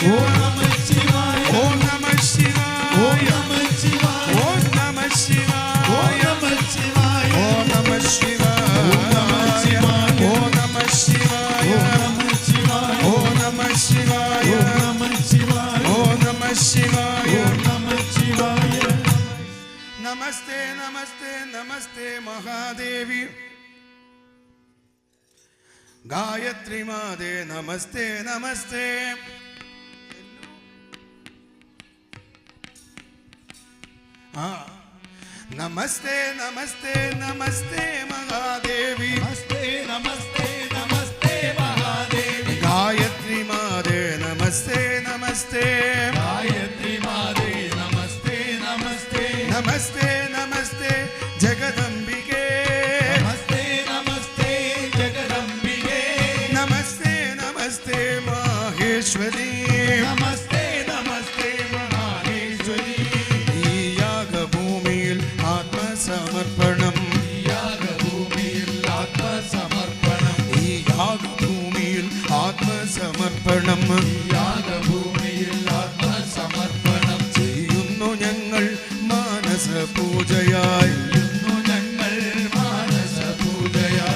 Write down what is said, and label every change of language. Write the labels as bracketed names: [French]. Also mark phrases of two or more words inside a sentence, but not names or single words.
[Sanskrit] ഓം നമഃ ശിവായ ഓം നമഃ ശിവായ ഓം നമഃ ശിവായ ഓം നമഃ ശിവായ ഓം നമഃ ശിവായ ഓം നമഃ ശിവായ ഓം നമഃ ശിവായ ഓം നമഃ ശിവായ ഓം നമഃ ശിവായ ഓം നമഃ ശിവായ ഓം നമഃ ശിവായ. നമസ്തേ നമസ്തേ നമസ്തേ മഹാദേവി गायत्री माते नमस्ते नमस्ते. नमस्ते नमस्ते नमस्ते महादेवी नमस्ते नमस्ते नमस्ते महादेवी. गायत्री माते नमस्ते नमस्ते गायत्री माते नमस्ते नमस्ते नमस्ते नमस्ते जगदंबिके नमस्ते नमस्ते जगदंबिके नमस्ते नमस्ते माहेश्वरी नमस्ते नमस्ते माहेश्वरी. [Malayalam] ഈ യാഗഭൂമിയിൽ ആത്മസമർപ്പണം യാഗഭൂമിയിൽ ആത്മസമർപ്പണം ഈ യാഗഭൂമിയിൽ ആത്മസമർപ്പണം യാഗഭൂമിയിൽ ആത്മസമർപ്പണം ചെയ്യുന്നു ഞങ്ങൾ മാനസ പൂജയായി ഞങ്ങൾ മാനസ പൂജയായി.